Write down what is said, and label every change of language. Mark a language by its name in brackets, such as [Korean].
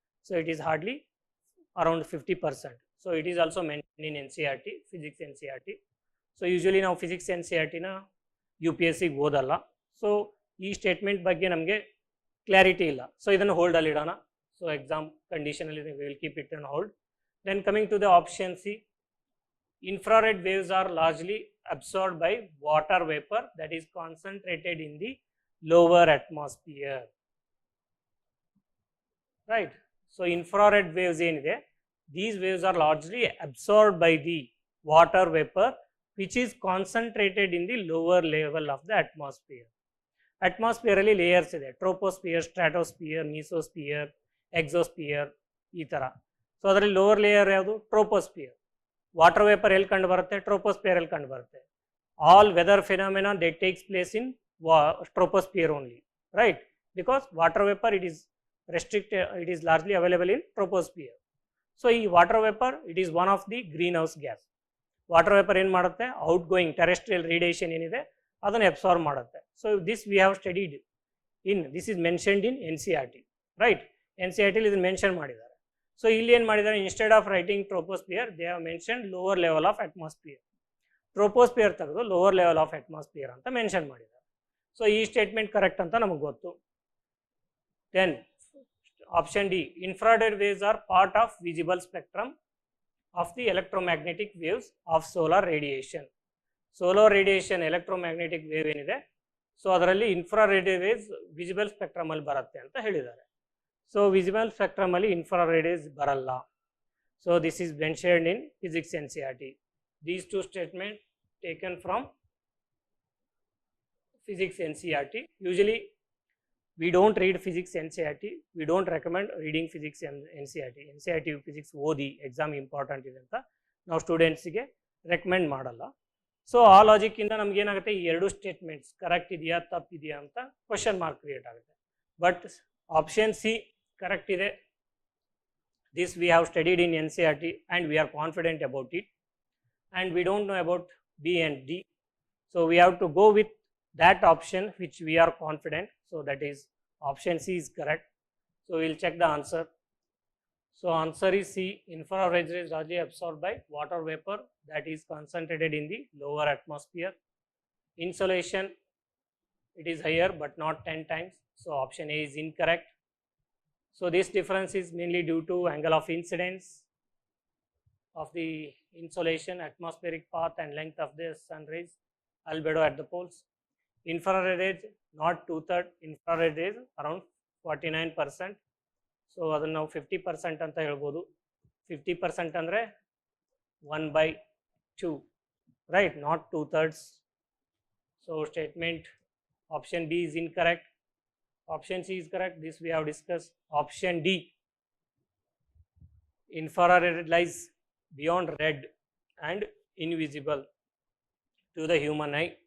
[English] So it is hardly around 50%. So it is also mention in NCERT, physics NCERT. [Kannada] So usually ನಾವು physics NCERTನ UPSCಗೆ ಓದಲ್ಲ. So ಈ statement ಬಗ್ಗೆ ನಮಗೆ clarity ಇಲ್ಲ. So ಇದನ್ನು ಹೋಲ್ಡಲ್ಲಿ ಇಡೋಣ. [English] So exam ಕಂಡೀಷನಲ್ಲಿ will keep it on hold. Then coming to the option C, infrared waves are largely absorbed by water vapor that is concentrated in the lower atmosphere, right? So infrared waves ಏನಿದೆ, these waves are largely absorbed by the water vapor which is concentrated in the lower level of the atmosphere. [Kannada] Atmosphere ಅಲ್ಲಿ layers ಇದೆ, troposphere, stratosphere, mesosphere, exosphere, ಈ ಥರ. So ಅದರಲ್ಲಿ lower layer ಯಾವುದು, troposphere. Water vapour ಎಲ್ಲಿ ಕಂಡು ಬರುತ್ತೆ, troposphere ಎಲ್ಲಿ ಕಂಡು ಬರುತ್ತೆ. [English] All weather phenomena they takes place in troposphere only, right? Because water vapor it is it is largely available in troposphere. [Kannada] So ಈ [English] Water vapor it is one of the greenhouse gas. [Kannada] Water vapour ಏನು ಮಾಡುತ್ತೆ, out going terrestrial radiation ಏನಿದೆ ಅದನ್ನು absorb ಮಾಡುತ್ತೆ. [English] So this we have studied in, this is mentioned in NCERT, right? [Kannada] NCERT ಇದನ್ನು mention ಮಾಡಿದ್ದಾರೆ. So ಇಲ್ಲಿ ಏನು ಮಾಡಿದ್ದಾರೆ, [English] Instead of writing troposphere they have mention lower level of atmosphere. [Kannada] Troposphere ತೆಗೆದು lower level of atmosphere ಅಂತ mention ಮಾಡಿದ್ದಾರೆ. So ಈ statement correct ಅಂತ ನಮಗೆ ಗೊತ್ತು. [English] Then option D, infrared waves are part of visible spectrum of the electromagnetic waves of solar radiation. [Kannada] Solar radiation electromagnetic wave ಏನಿದೆ, so ಅದರಲ್ಲಿ infrared waves visible spectrum ಅಲ್ಲಿ ಬರುತ್ತೆ ಅಂತ ಹೇಳಿದ್ದಾರೆ. ಸೊ ವಿಸಿಬಲ್ ಸ್ಪೆಕ್ಟ್ರಮ್ ಅಲ್ಲಿ ಇನ್ಫ್ರಾರೆಡ್ ವೇವ್ಸ್ ಬರಲ್ಲ. [English] So this is mentioned in physics NCERT. These two statements taken from physics NCERT. Usually we don't read physics NCERT. We don't recommend reading physics NCERT. [Kannada] NCERT physics ಓದಿ exam important ಇದೆ ಅಂತ ನಾವು ಸ್ಟೂಡೆಂಟ್ಸಿಗೆ recommend ಮಾಡಲ್ಲ. So ಆ ಲಾಜಿಕ್ಕಿಂದ ನಮ್ಗೆ ಏನಾಗುತ್ತೆ, ಈ ಎರಡು ಸ್ಟೇಟ್ಮೆಂಟ್ಸ್ ಕರೆಕ್ಟ್ ಇದೆಯಾ ತಪ್ಪಿದೆಯಾ ಅಂತ ಕ್ವಶನ್ ಮಾರ್ಕ್ ಕ್ರಿಯೇಟ್ ಆಗುತ್ತೆ. ಬಟ್ ಆಪ್ಷನ್ ಸಿ ಕರೆಕ್ಟ್ ಇದೆ. [English] This we have studied in NCERT and we are confident about it. And we don't know about B and D. So we have to go with that option which we are confident. So that is option C is correct. So we'll check the answer. So answer is C. Infrared rays is largely absorbed by water vapor that is concentrated in the lower atmosphere. Insolation, it is higher but not 10 times. So option A is incorrect. So this difference is mainly due to angle of incidence of the insolation, atmospheric path and length of the sun rays, albedo at the poles. Infrared rays not 2/3, infrared rays around 49%. [Kannada] So ಅದನ್ನು ನಾವು 50% ಅಂತ ಹೇಳ್ಬೋದು. [English] 50% ಅಂದರೆ 1/2, right, not 2/3. So statement option B is incorrect. Option C is correct. This we have discussed. Option D, infrared lies beyond red and invisible to the human eye.